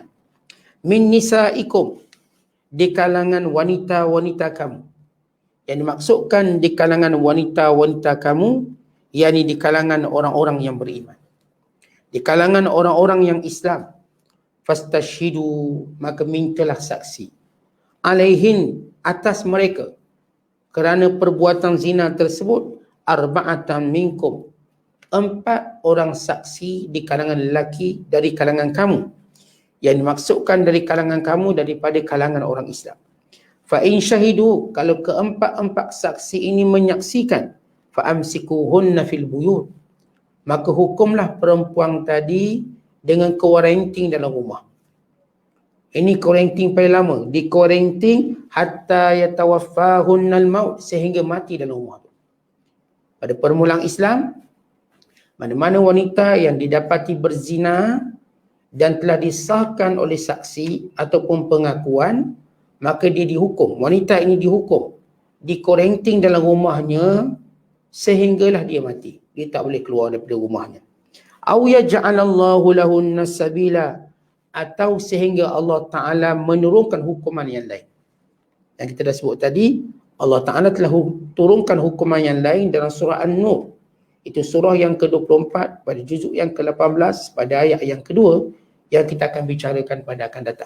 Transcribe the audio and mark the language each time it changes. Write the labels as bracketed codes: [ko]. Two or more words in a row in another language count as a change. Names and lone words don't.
[ar] من نسائكم, [ms] di kalangan wanita-wanita kamu. Yang dimaksudkan di kalangan wanita-wanita kamu, yakni di kalangan orang-orang yang beriman, di kalangan orang-orang yang Islam. Fastashhidu, maka mintalah saksi, alaihin, atas mereka, kerana perbuatan zina tersebut, [ar] أربعة منكم, [ms] 4 orang saksi di kalangan lelaki dari kalangan kamu. Yang dimaksudkan dari kalangan kamu daripada kalangan orang Islam. [ar] فإن شهدوا, [ms] kalau keempat-empat saksi ini menyaksikan, [ar] فأمسكوهن في البيوت, [ms] maka hukumlah perempuan tadi dengan quarantine dalam rumah. Ini quarantine paling lama, di quarantine [ar] حتى يتوفاهن الموت, [ms] sehingga mati dalam rumah. Pada permulaan Islam, mana-mana wanita yang didapati berzina dan telah disahkan oleh saksi ataupun pengakuan, maka dia dihukum. Wanita ini dihukum, di quarantine dalam rumahnya sehinggalah dia mati. Dia tak boleh keluar daripada rumahnya. [ar] أو يجعل الله لهن سبيلا, [ms] atau sehingga Allah Ta'ala menurunkan hukuman yang lain. Yang kita dah sebut tadi, Allah Ta'ala telah turunkan hukuman yang lain dalam surah An-Nur. Itu surah yang ke-24 pada juzuk yang ke-18 pada ayat yang kedua, yang kita akan bicarakan pada akan datang.